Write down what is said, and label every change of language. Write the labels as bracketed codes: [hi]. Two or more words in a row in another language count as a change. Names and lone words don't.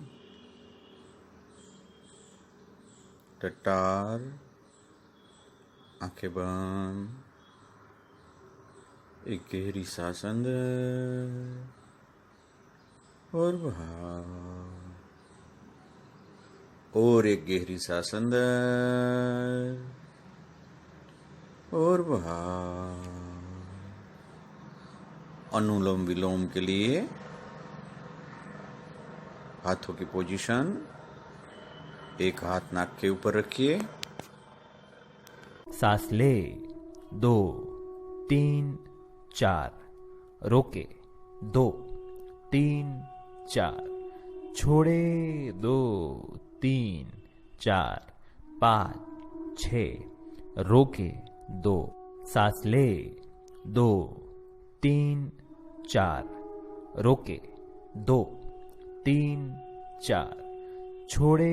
[hi] टट्टार, आंखें बंद, एक गहरी सांस अंदर और बाहर, और एक गहरी सांस अंदर और बाहर। अनुलोम विलोम के लिए हाथों की पोजीशन, एक हाथ नाक के ऊपर रखिए। सांस ले, 2, 3, 4, रोके, 2, 3, 4, छोड़े, 2, 3, 4, 5, 6, रोके, 2, सांस ले, 2, 3, 4, रोके, 2, 3, 4, छोड़े,